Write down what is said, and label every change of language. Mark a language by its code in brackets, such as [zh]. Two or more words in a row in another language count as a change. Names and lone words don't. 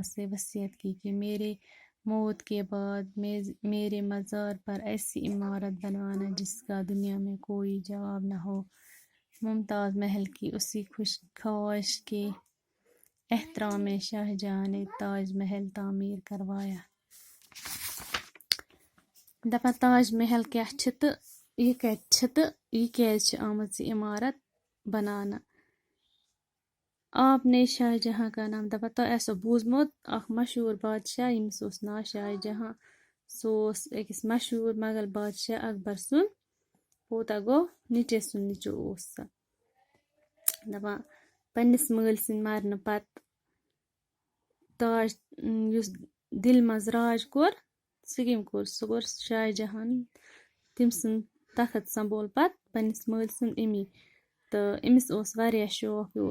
[ur] سے وصیت کی کہ میرے موت کے بعد میرے مزار پر ایسی عمارت بنوانا جس کا دنیا میں کوئی جواب نہ ہو ممتاز محل کی اسی خواہش کے احترام میں شاہ جہاں نے تاج محل تعمیر کروایا [ks] دپان تاج محل کیٛاہ چھِ تہٕ یہِ کتہِ چھِ تہٕ یہِ کیٛازِ چھِ آمٕژ یہِ عمارت بناونہٕ [ur] آپ نے شاہ جہاں کا نام [ks] دپان تۄہہِ آسیو بوٗزمُت اکھ مشہوٗر بادشاہ ییٚمِس اوس ناو شاہ جہاں سُہ اوس أکِس مشہوٗر مغل بادشاہ اکبر سُنٛد پوتا گوٚو نیٚچوِ سُنٛد نیٚچوٗ اوس سُہ دپان پننِس مٲلۍ سٕنٛدِ مرنہٕ پتہٕ تاج یُس دِلہِ منٛز راج کوٚر سُہ کٔمۍ کوٚر سُہ کوٚر شاہ جہان تٔمۍ سُنٛد تخت سنٛبھول پتہٕ پننِس مٲلۍ سُنٛد امی تہٕ أمِس اوس واریاہ شوق یہِ